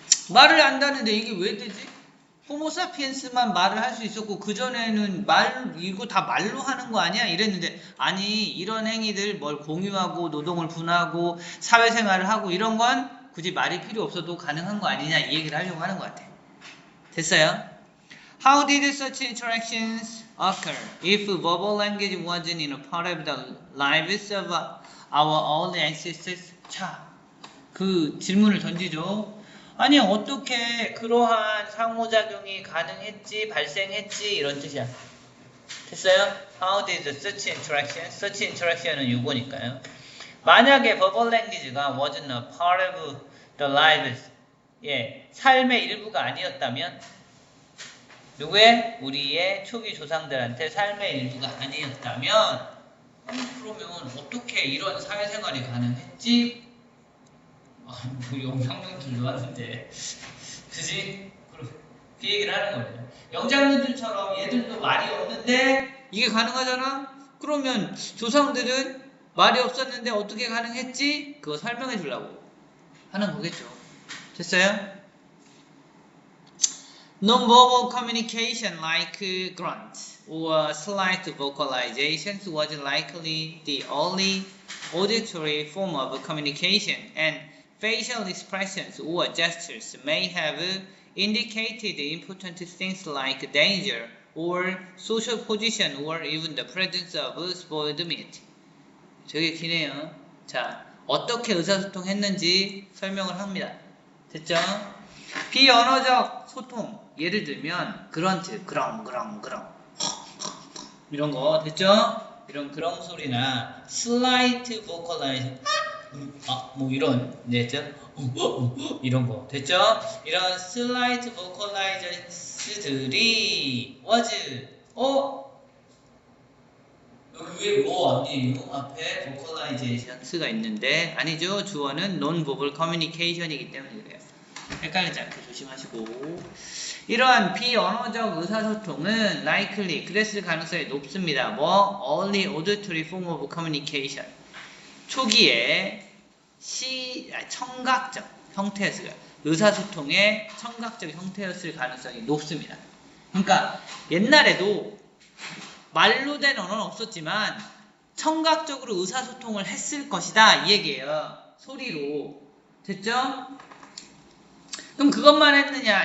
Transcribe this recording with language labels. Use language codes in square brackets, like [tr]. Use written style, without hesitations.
[ko] 말을 안다는데 이게 왜 되지? 호모사피엔스만 말을 할 수 있었고 그전에는 이거 다 말로 하는 거 아니야? 이랬는데 아니, 이런 행위들 뭘 공유하고 노동을 분하고 사회생활을 하고 이런 건 굳이 말이 필요 없어도 가능한 거 아니냐 이 얘기를 하려고 하는 것 같아. 됐어요? [en] How did such interactions occur if verbal language wasn't in a part of the lives of our early ancestors? [ko] 자, 그 질문을 던지죠. 아니 어떻게 그러한 상호작용이 가능했지, 발생했지 이런 뜻이야. 됐어요? [en] How did such interaction은 [ko] 요거니까요. 만약에 verbal language가 [en] wasn't a part of the lives, [ko] 예, 삶의 일부가 아니었다면 누구의? 우리의 초기 조상들한테 삶의 일부가 아니었다면 그러면 어떻게 이런 사회생활이 가능했지? 뭐 영장류들도 왔는데 그지? 그 얘기를 하는 거예요. 영장류들처럼 얘들도 말이 없는데 이게 가능하잖아? 그러면 조상들은 말이 없었는데 어떻게 가능했지? 그거 설명해 주려고 하는 거겠죠. 됐어요? [en] Non-verbal communication like grunt or slight vocalizations was likely the only auditory form of communication, and facial expressions or gestures may have indicated important things like danger or social position or even the presence of spoiled meat. [ko] 되게 기네요. 자, 어떻게 의사소통했는지 설명을 합니다. 됐죠? 비언어적 소통, 예를 들면 그런트, 그렁 이런 거 됐죠? 이런 그렁 소리나 슬라이트 보컬라이즈 뭐 이런 됐죠? 이런 거 됐죠? 이런 슬라이트 보컬라이저스들이 was 여기 왜 아니에요? 앞에 보컬라이제이션스가 있는데 아니죠? 주어는 non-verbal communication이기 때문에 그래요. 헷갈리지 않게 조심하시고 이러한 비언어적 의사소통은 [en] likely [ko] 그랬을 가능성이 높습니다. 뭐? [en] early auditory form of communication [ko] 초기에 청각적 형태였어요. 의사소통의 청각적 형태였을 가능성이 높습니다. 그러니까 옛날에도 말로 된 언어는 없었지만 청각적으로 의사소통을 했을 것이다 이 얘기예요. 소리로. 됐죠? 그럼 그것만 했느냐?